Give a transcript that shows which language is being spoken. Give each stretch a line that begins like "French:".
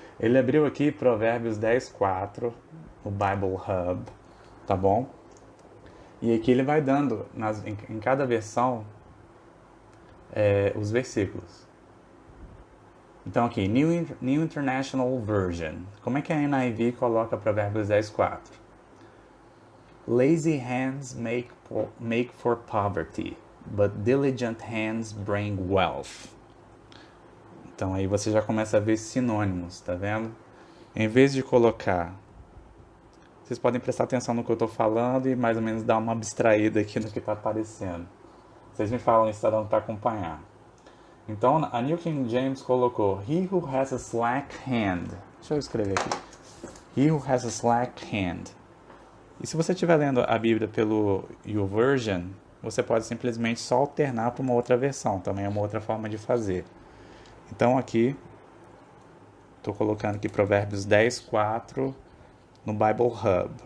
Portuguese: Ele abriu aqui Provérbios 10, 4, no Bible Hub, tá bom? E aqui ele vai dando, em cada versão, os versículos. Então aqui, New International Version. Como é que a NIV coloca Provérbios 10, 4?
English: Lazy hands make for poverty, but diligent hands bring wealth.
Portuguese: Então aí você já começa a ver sinônimos, tá vendo? Em vez de colocar... Vocês podem prestar atenção no que eu estou falando e mais ou menos dar uma abstraída aqui no que está aparecendo. Vocês me falam isso, tá dando para acompanhar. Então, a New King James colocou
English: He who has a slack hand.
Portuguese: Deixa eu escrever aqui.
English: He who has a slack hand.
Portuguese: E se você estiver lendo a Bíblia pelo YouVersion, você pode simplesmente só alternar para uma outra versão. Também é uma outra forma de fazer. Então aqui, estou colocando aqui Provérbios 10, 4 no Bible Hub.